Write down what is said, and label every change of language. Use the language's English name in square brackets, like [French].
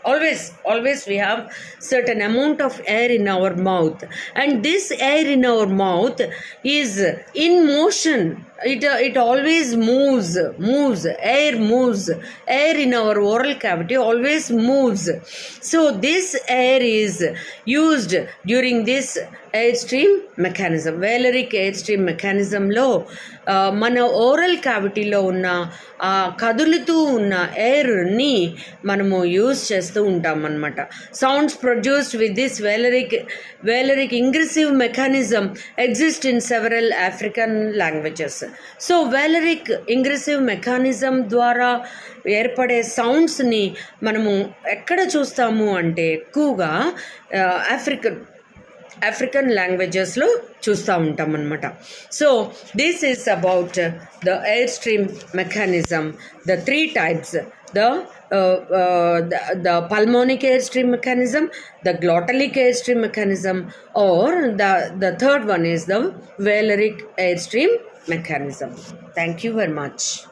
[English] Always we have certain amount of air in our mouth, and this air in our mouth is in motion. It always moves. Air in our oral cavity always moves. So this air is used during this airstream mechanism. [Telugu] Valeric airstream mechanism లో మన oral క్యావిటీలో ఉన్న కదులుతూ ఉన్న ఎయిర్ని మనము use చేస్తూ ఉంటాం అన్నమాట. [English] Sounds produced with this velaric ingressive mechanism exist in several African languages. [Telugu] So వేలరిక్ ఇంగ్రెసివ్ mechanism ద్వారా ఏర్పడే సౌండ్స్ని మనము ఎక్కడ చూస్తాము అంటే ఎక్కువగా ఆఫ్రికన్ లాంగ్వేజెస్లో చూస్తూ ఉంటాం అన్నమాట. [English] So this is about the air stream mechanism, the 3 types, the pulmonic airstream mechanism, the glottalic airstream mechanism, or the third one is the valeric airstream mechanism. Thank you very much.